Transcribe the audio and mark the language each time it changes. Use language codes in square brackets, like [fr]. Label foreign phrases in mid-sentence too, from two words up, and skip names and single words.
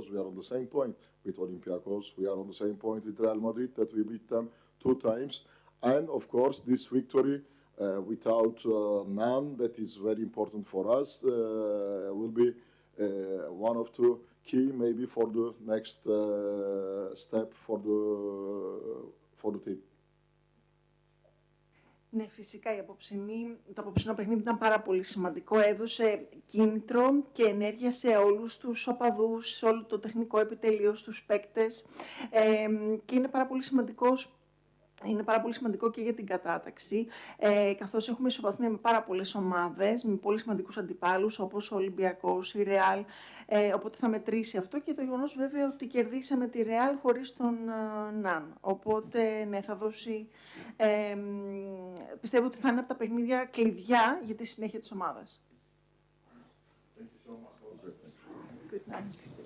[en] We are on the same point with Olympiacos. We are on the same point with Real Madrid that we beat them 2 times. And of course, this victory without none, that is very important for us, will be one of the key maybe for the next step for the team. [el] Ναι, φυσικά το απόψινό παιχνίδι ήταν πάρα πολύ σημαντικό. Έδωσε κίνητρο και ενέργεια σε όλους τους οπαδούς, σε όλο το τεχνικό επιτελείο, στους παίκτες και είναι πάρα πολύ σημαντικό και για την κατάταξη, καθώς έχουμε ισοβαθμία με πάρα πολλές ομάδες, με πολύ σημαντικούς αντιπάλους, όπως ο Ολυμπιακός, η Real, οπότε θα μετρήσει αυτό και το γεγονός βέβαια ότι κερδίσαμε τη Real χωρίς τον Ναν. Οπότε, ναι, θα δώσει, πιστεύω ότι θα είναι από τα παιχνίδια κλειδιά για τη συνέχεια της ομάδας. [en] Thank you so much. Good night.